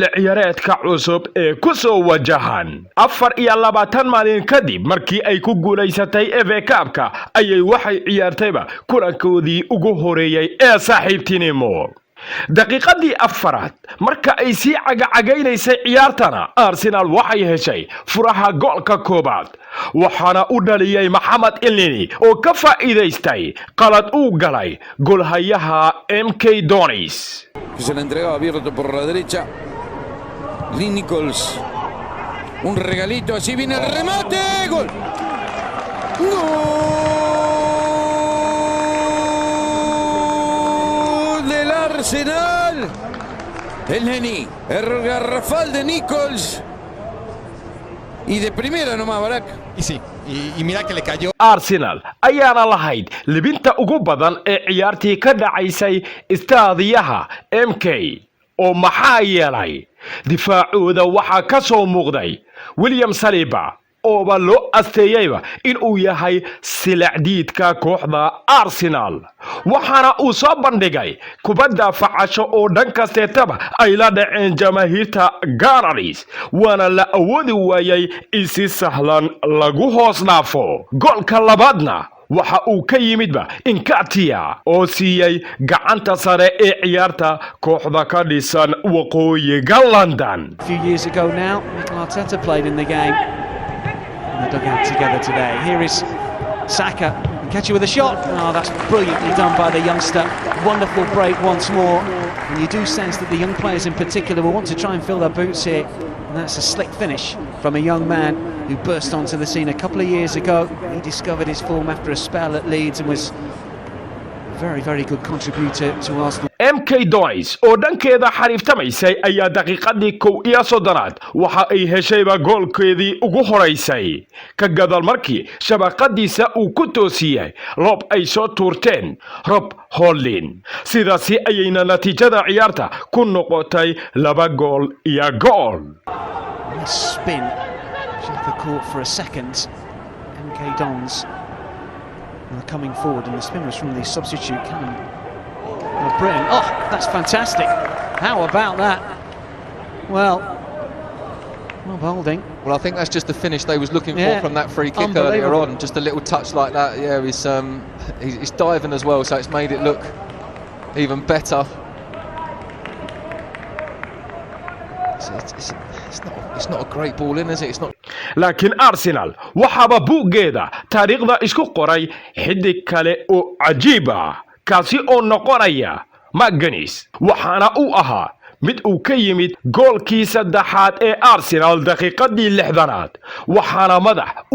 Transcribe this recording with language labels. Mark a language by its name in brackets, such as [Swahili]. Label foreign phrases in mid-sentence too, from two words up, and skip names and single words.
[Somali] ciyaareedka cusub ee ku soo wajahan 24 maalin kadib markii ay ku guuleysatay FA Cup-ka ayay waxay ciyaartay kulankoodii ugu horeeyay ee saaxiibtinimo daqiiqadii afaraad marka ay sii cagacagaynaysay ciyaartana Arsenal waxay heshay furaha goolka koobaad waxaana u dhaliyay Maxamed Elneny oo ka faa'iideystay qalad uu galay goolhayaha MK Dons [Spanish] se la entregaba abierto por la derecha Lee Nichols un regalito así viene el remate gol Arsenal, Elneny, error garrafal de Nichols y de primera nomás Barak. Y sí, y mira que le cayó. [Somali] Arsenal ayaana lahayd libinta ugu badan ee ciyaartii ka dhacaysay istaadiyaha MK oo maxaa yeelay difaacooda waxa ka soo muuqday William Saliba oo loo asteeyayba in uu yahay silacdiidka kooxda Arsenal waxaana uu soo bandhigay kubadda facasho oo dhan kasteetaba ay la dhaceen jamaahiirta Gunners waana la awoodi waayay in si sahlan lagu hoos dhaafo goolka labaadna waxa uu ka yimidba Nketiah oo siiyay gacanta sare ee ciyaarta kooxda ka dhisan waqooyiga London. [English] A few years ago now, Mikel Arteta played in the game. The dugout together today. Here is Saka, Nketiah with a shot. Oh, that's brilliantly done by the youngster. Wonderful break once more. And you do sense that the young players in particular will want to try and fill their boots here. And that's a slick finish from a young man who burst onto the scene a couple of years ago. He discovered his form after a spell at Leeds and was a very, very good contributor to Arsenal. [Somali] MK Dons oo dhankeeda xariiftamaysay ayaa daqiiqadii 31 waxa ay heshayba goolkeedii ugu horeysay ka gadal markii shabaqadiisa uu ku toosiyay loob ay soo tuurteen Rob Holding sidaasi ayayna natiijada ciyaarta ku noqotay 2 gool iyo gool. [English] Spin check the court for a second. MK Dons are coming forward and the spin was from the substitute Callum. Brilliant. Oh, that's fantastic. How about that? Well, Holding. Well, I think that's just the finish they was looking for from that free kick earlier on. Just a little touch like that. Yeah, he's diving as well, so it's made it look even better. It's not a great ball in, is it? It's not. [Somali] laakiin Arsenal waxaaba buuggeeda taariikhda isku qoray xidig kale oo cajiib ah kaasi oo noqonaya Magnus waxaana uu ahaa mid uu ka yimid goolkii saddexaad ee Arsenal daqiiqadii 60aad waxaana madax uu